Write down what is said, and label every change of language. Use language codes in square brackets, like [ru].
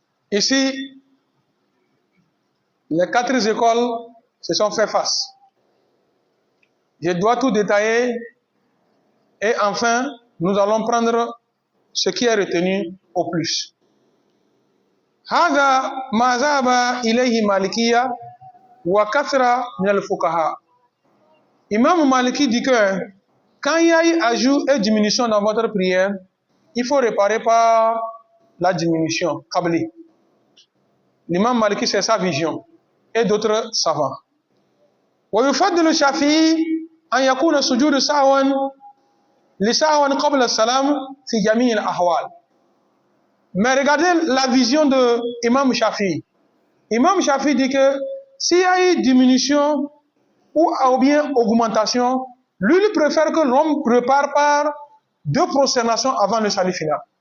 [fr] Ici, les 4 écoles se sont fait face. Je dois tout détailler et enfin, nous allons prendre ce qui est retenu au plus. [ar] هذا ما ذهب إليه مالكية وكثرة من الفقهاء. [fr] Imam Maliki dit que quand il y a eu ajout et diminution dans votre prière, il faut réparer par la diminution, Kabli. l'imam Maliki, c'est sa vision, et d'autres savants. [ar] ويفضل الشافعي أن يكون سجود سهوا لسهوا قبل السلام في جميع الأحوال. [fr] Mais regardez la vision de Imam Shafi. Imam Shafi dit que s'il y a eu diminution ou bien augmentation, lui, il préfère que l'homme prépare par 2 prosternations avant le salut final.